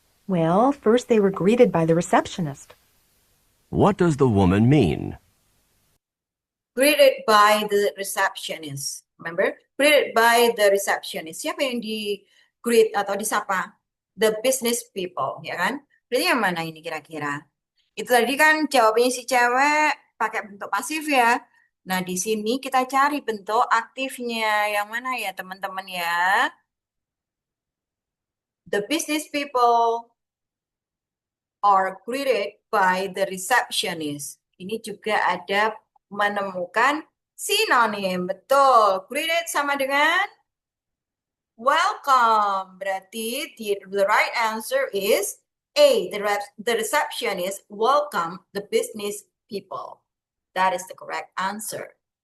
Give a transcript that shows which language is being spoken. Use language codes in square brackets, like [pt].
[en] Well, first they were greeted by the receptionist. What does the woman mean? Greeted by the receptionist. Remember? Greeted by the receptionist. [id] Siapa yang di-greet atau disapa? [en] The business people, [id] ya kan? Berarti yang mana ini kira-kira? Itu tadi kan jawabannya si cewek pakai bentuk pasif ya. Nah, di sini kita cari bentuk aktifnya. Yang mana ya, teman-teman ya? [en] The business people are greeted by the receptionist. [id] Ini juga ada menemukan sinonim. Betul. Greeted sama dengan welcome. Berarti [en] the right answer is A. The receptionist welcome the business people. That is the correct answer.